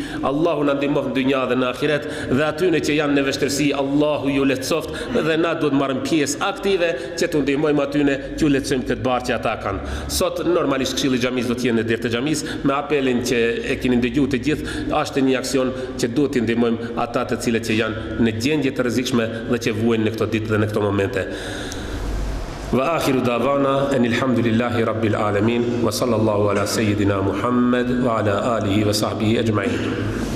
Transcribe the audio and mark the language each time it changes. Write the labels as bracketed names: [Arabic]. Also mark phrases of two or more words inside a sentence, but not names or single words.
[Albanian] Allahu na ndihmof në dynja dhe në ahiret, dhe atyre që janë në vështirësi, Allahu ju lehtësoft, dhe na duhet marrim pjesë aktive që të ndihmojmë atyre që u lehtësojmë këtë barë që ata kanë. Sot normalisht këshilli i xhamis do të jenë në derë të xhamis me apelin që e keni dëgjuar të gjithë, është një aksion që duhet të ndihmojmë ata të cilët që janë në gjendje të rrezikshme dhe që vuajnë në këto ditë dhe në këto momente. [Arabic] وآخر دعوانا أن الحمد لله رب العالمين وصلى الله على سيدنا محمد وعلى آله وصحبه أجمعين.